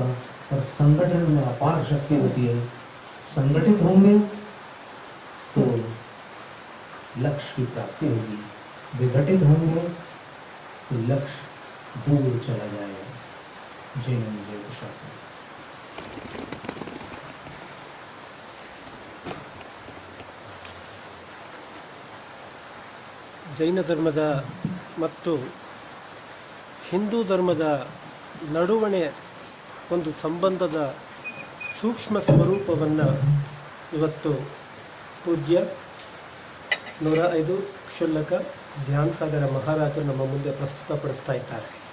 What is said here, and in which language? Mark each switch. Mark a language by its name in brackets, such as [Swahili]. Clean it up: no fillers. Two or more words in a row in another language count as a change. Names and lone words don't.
[Hindi] और संगठन में अपार शक्ति होती है। संगठित होंगे तो लक्ष्य की प्राप्ति होगी, विघटित होंगे तो लक्ष्य दूर चला जाएगा। जय हिंद, जय प्रशासन। [Kannada] ಜೈನ ಧರ್ಮದ ಮತ್ತು ಹಿಂದೂ ಧರ್ಮದ ನಡುವಣೆ ಒಂದು ಸಂಬಂಧದ ಸೂಕ್ಷ್ಮ ಸ್ವರೂಪವನ್ನು ಇವತ್ತು ಪೂಜ್ಯ 105 ಕ್ಷುಲ್ಲಕ ಧ್ಯಾನಸಾಗರ ಮಹಾರಾಜರು ನಮ್ಮ ಮುಂದೆ ಪ್ರಸ್ತುತಪಡಿಸ್ತಾ ಇದ್ದಾರೆ.